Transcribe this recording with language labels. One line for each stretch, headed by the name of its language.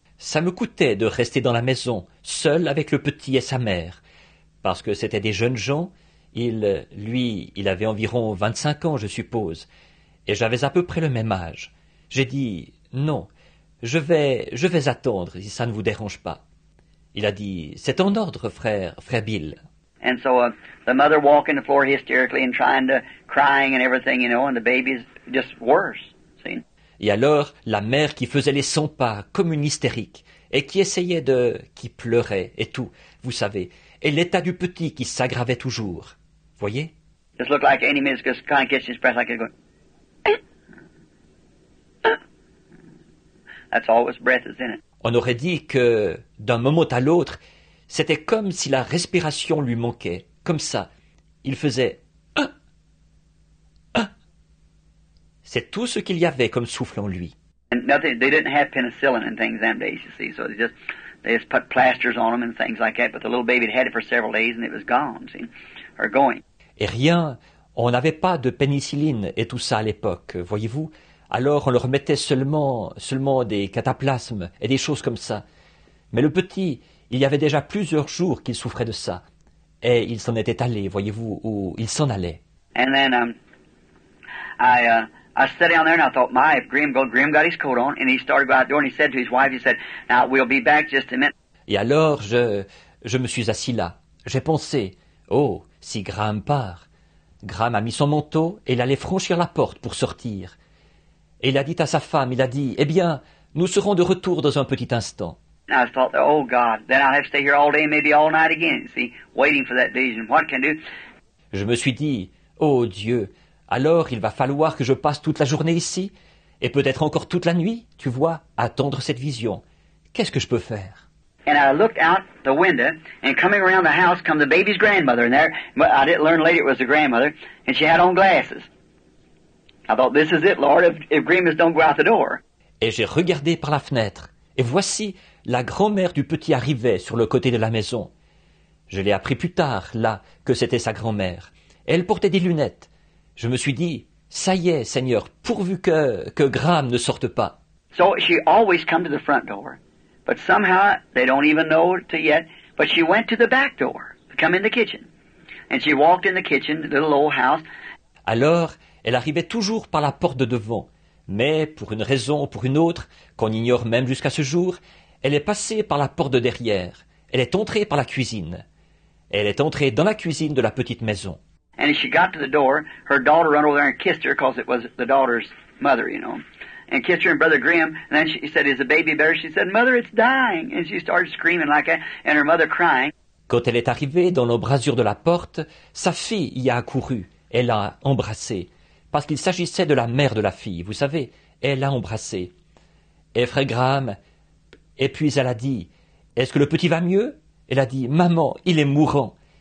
French: Ça me coûtait de rester dans la maison, seul avec le petit et sa mère, parce que c'était des jeunes gens. Il avait environ 25 ans, je suppose, et j'avais à peu près le même âge. J'ai dit, non, je vais attendre, si ça ne vous dérange pas. Il a dit, c'est en ordre, frère Bill.
English: And so the mother walking the floor hysterically and crying and everything, you know, and the baby's just worse, see?
French: Et alors, la mère qui faisait les 100 pas comme une hystérique, et qui pleurait et tout, vous savez, et l'état du petit qui s'aggravait toujours. Voyez?
English: Just looked like any minute just kind of catch his breath like he's going. That's all his breath is in it.
French: On aurait dit que, d'un moment à l'autre, c'était comme si la respiration lui manquait, comme ça. Il faisait « ah, ah ». C'est tout ce qu'il y avait comme souffle en lui.
English: And nothing, they didn't have penicillin and things them days, you see, so they just put plasters on them and things like that, but the little baby had had it for several days and it was gone, see, or going.
French: Et rien, on n'avait pas de pénicilline et tout ça à l'époque, voyez-vous. Alors on leur mettait seulement des cataplasmes et des choses comme ça. Mais le petit, il y avait déjà plusieurs jours qu'il souffrait de ça. Et il s'en était allé, voyez-vous, ou il s'en allait.
English: And then I sat down there and I thought, if Graham got his coat on, and he started to go out the door and he said to his wife, he said, now we'll be back just a minute.
French: Et alors je me suis assis là. J'ai pensé, oh, si Graham part. Graham a mis son manteau et il allait franchir la porte pour sortir. Et il a dit à sa femme, il a dit, eh bien, nous serons de retour dans un petit instant.
English: And I thought, oh God, then I'll have to stay here all day, maybe all night again, you see, waiting for that vision. What can I do?
French: Je me suis dit, oh Dieu, alors il va falloir que je passe toute la journée ici, et peut-être encore toute la nuit, tu vois, à attendre cette vision. Qu'est-ce que je peux faire?
English: And I looked out the window, and coming around the house come the baby's grandmother, and there, but I didn't learn later it was the grandmother, and she had on glasses. I thought, this is it, Lord, if Grimace don't go out the door.
French: Et j'ai regardé par la fenêtre, et voici, la grand-mère du petit arrivait sur le côté de la maison. Je l'ai appris plus tard, là, que c'était sa grand-mère. Elle portait des lunettes. Je me suis dit, ça y est, Seigneur, pourvu que Graham ne sorte pas.
English: So she always come to the front door. But somehow, they don't even know it yet, but she went to the back door to come in the kitchen. And she walked in the kitchen, the little old house.
French: Alors, elle arrivait toujours par la porte de devant. Mais, pour une raison ou pour une autre, qu'on ignore même jusqu'à ce jour, elle est passée par la porte de derrière. Elle est entrée par la cuisine. Elle est entrée dans la cuisine de la petite maison.
English: And as she got to the door, her daughter ran over there and kissed her because it was the daughter's mother, you know. And kissed her and Brother Grimm. And then she said, is the baby better? She said, Mother, it's dying. And she started screaming like that. And her mother crying.
French: Quand elle est arrivée dans l'embrasure de la porte, sa fille y a accouru. Elle l'a embrassée. Parce qu'il s'agissait de la mère de la fille, vous savez. Elle l'a embrassée. Et Frère Graham... Et puis elle a dit, est-ce que le petit va mieux? Elle a dit, maman, il est mourant.